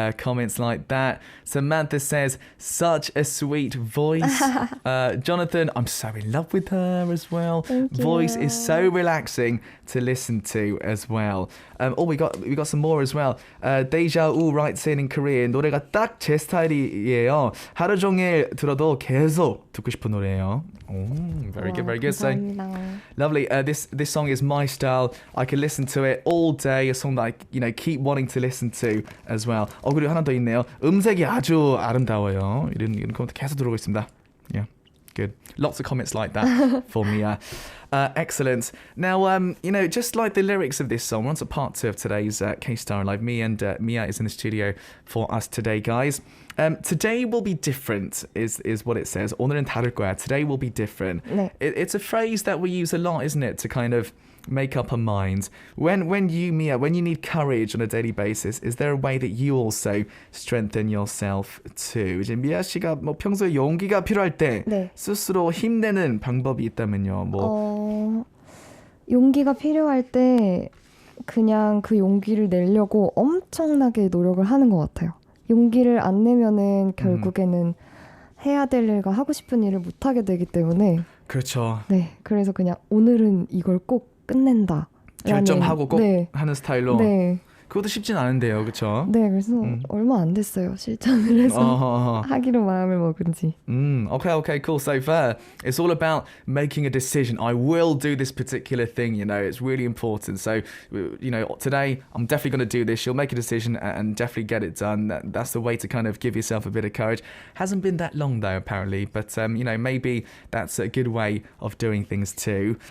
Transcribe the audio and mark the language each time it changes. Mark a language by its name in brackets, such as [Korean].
[English] Comments like that. Samantha says, such a sweet voice. Jonathan, I'm so in love with her as well. Voice is so relaxing to listen to as well. We got some more as well. Deja Wu writes in Korean, [Korean] 노래가 딱 제 스타일이에요. 하루 종일 들어도 계속 듣고 싶은 노래예요. [English] Very good, very good. So lovely. This song is my style. I can listen to it all day. A song that I keep wanting to listen to as well. [Korean] 그리고 하나 더 있네요. 음색이 아주 아름다워요. 이런 코멘트 계속 들어오고 있습니다. [English] Yeah, good. Lots of comments like that for me. Excellent. Now, just like the lyrics of this song, we're on to part 2 of today's K-Star Live. Me and Mia is in the studio for us today, guys. Today will be different, is what it says. [Korean] 오늘은 다를 거야. [English] Today will be different. [Korean] 네. [English] It's a phrase that we use a lot, isn't it, to kind of make up our minds. When you, Mia, when you need courage on a daily basis, is there a way that you also strengthen yourself too? [Korean] 이제 미아 씨가 뭐 평소에 용기가 필요할 때 네. 스스로 힘내는 방법이 있다면요. 용기가 필요할 때 그냥 그 용기를 내려고 엄청나게 노력을 하는 것 같아요. 용기를 안 내면은 결국에는 해야 될 일과 하고 싶은 일을 못 하게 되기 때문에 그렇죠. 네, 그래서 그냥 오늘은 이걸 꼭 끝낸다. 결정하고 꼭 네. 하는 스타일로. 네. 그것도 쉽진 않은데요, 그렇죠? 네, 그래서 얼마 안 됐어요. 실천을 해서 하기로 마음을 먹은 지. [English] Okay, cool. So it's all about making a decision. I will do this particular thing, it's really important. So, today I'm definitely going to do this. You'll make a decision and definitely get it done. That's the way to kind of give yourself a bit of courage. Hasn't been that long though, apparently, but maybe that's a good way of doing things too.